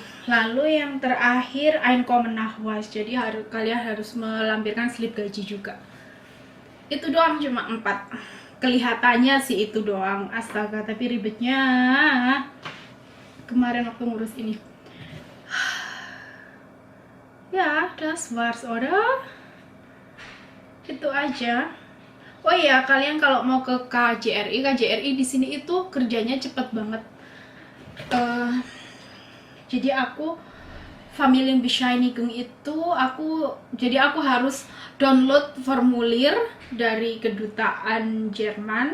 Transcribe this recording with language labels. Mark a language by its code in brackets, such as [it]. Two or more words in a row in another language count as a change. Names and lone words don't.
[id] Lalu yang terakhir Einkommennachweis. Jadi kalian harus melampirkan slip gaji juga. Itu doang, cuma 4. Kelihatannya sih itu doang. Astaga, tapi ribetnya kemarin waktu ngurus ini. Ya, [de] das war's, oder? [id] Itu aja. Oh iya, kalian kalau mau ke KJRI di sini itu kerjanya cepet banget. Jadi aku Familienbescheinigung itu aku harus download formulir dari kedutaan Jerman.